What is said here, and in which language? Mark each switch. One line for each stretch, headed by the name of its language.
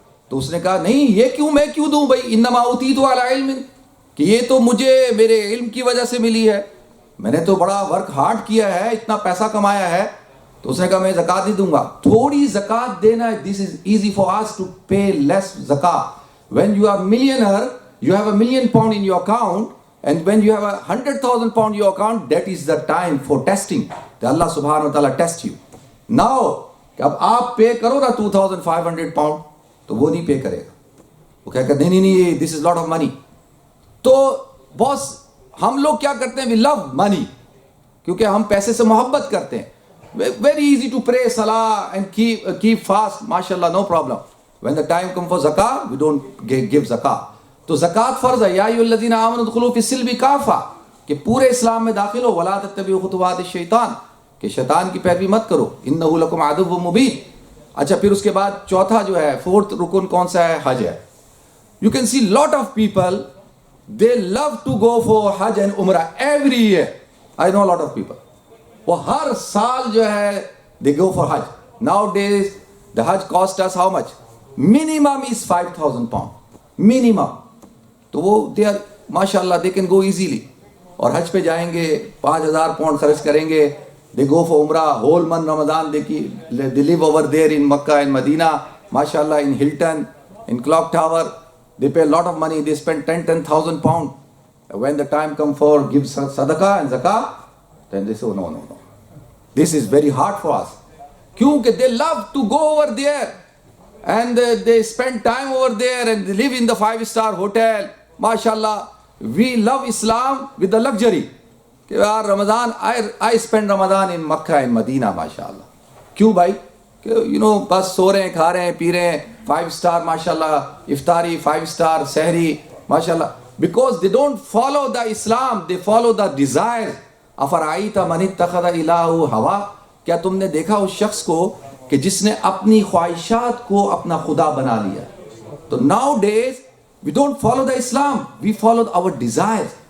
Urdu: تو اس نے کہا نہیں, یہ میں کیوں دوں بھائی,
Arabic: انما اوتیت علی علم,
Urdu: کہ یہ تو مجھے میرے علم کی وجہ سے ملی ہے, میں نے تو بڑا ورک ہارڈ کیا ہے, اتنا پیسہ کمایا ہے. تو اس نے کہا میں زکوٰۃ نہیں دوں گا. تھوڑی زکوٰۃ دینا,
English: this is easy for us to pay less
Urdu: زکوٰۃ.
English: When you are millionaire, you have $1 million in your account, and when you have 100,000 pound in your account, that is the time for testing.
Urdu: کہ اللہ سبحانہ و تعالیٰ
English: Test you.
Urdu: Now کہ اب آپ پے کرو نا 2,500 pound, تو وہ نہیں پے کرے گا. وہ کہے گا نہیں,
English: this is lot of money.
Urdu: تو باس ہم لوگ کیا کرتے ہیں,
English: we love money,
Urdu: کیونکہ ہم پیسے سے محبت کرتے ہیں.
English: Very easy to pray salah and keep fast, mashallah, no problem. When the time comes for zakah, we don't give zakah.
Urdu: تو زکوٰۃ فرض ہے.
Arabic: یا ایھا الذین آمنوا ادخلوا فی السلم کافہ,
Urdu: کہ پورے اسلام میں داخل ہو.
Arabic: ولا تتبعوا خطوات الشیطان,
Urdu: کہ شیطان کی پیروی مت کرو.
Arabic: انہ لکم عدو مبین.
Urdu: اچھا, پھر اس کے بعد چوتھا جو ہے, فورتھ رکن کون سا ہے؟ حج ہے.
English: You can see lot of people, they love to go for Hajj and Umrah every year. I know a lot of people.
Urdu: وہ ہر سال جو ہے
English: they go for Hajj. Nowadays the Hajj cost us how much? Minimum is 5,000 pound. Minimum. تو وہ they are ماشاءاللہ they can go easily.
Urdu: اور حج پہ جائیں گے 5,000 pound خرچ کریں گے.
English: They go for Umrah whole month Ramadan. They live over there in Makkah and Medina. MashaAllah, in Hilton, in Clock Tower. They pay a lot of money. They spend 10,000 pound. When the time comes for give sadaqah and zakah, then they say, oh, no. This is very hard for us. Kyunki they love to go over there. And they spend time over there and they live in the 5-star hotel. MashaAllah, we love Islam with the luxury. Ramadan, I spend Ramadan in Makkah and Medina, MashaAllah.
Urdu: کیوں بھائی؟
English: You know,
Urdu: بس سو رہے ہیں, کھا رہے ہیں, پی رہے ہیں, 5-star MashaAllah, افطاری, 5-star sehri, MashaAllah.
English: Because they don't follow the Islam, they follow the desires.
Arabic: افرائیت من اتخذ الہہ ہوا,
Urdu: کیا تم نے دیکھا اس شخص کو کہ جس نے اپنی خواہشات کو اپنا خدا بنا لیا؟ تو
English: nowadays we don't follow the Islam, we follow our desires.